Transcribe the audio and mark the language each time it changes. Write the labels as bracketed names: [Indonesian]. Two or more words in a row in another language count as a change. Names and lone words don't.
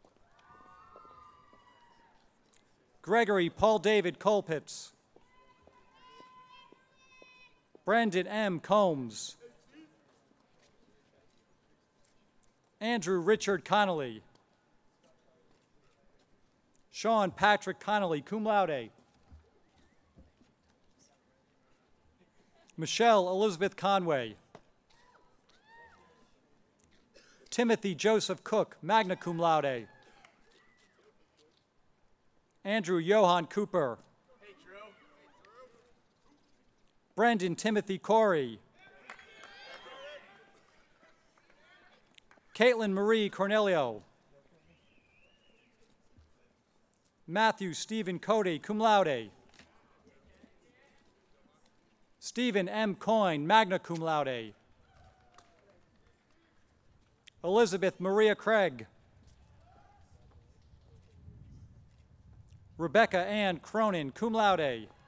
[English] Gregory Paul David Colpitz. Brandon M. Combs. Andrew Richard Connolly. Sean Patrick Connolly, [Latin] cum laude. [English] Michelle Elizabeth Conway. Timothy Joseph Cook, [Latin] magna cum laude. [English] Andrew Johan Cooper. Brendan Timothy Corey. Caitlin Marie Cornelio. Matthew Stephen Cody, [Latin] cum laude. [English] Stephen M. Coyne, [Latin] magna cum laude. [English] Elizabeth Maria Craig. Rebecca Ann Cronin, [Latin] cum laude.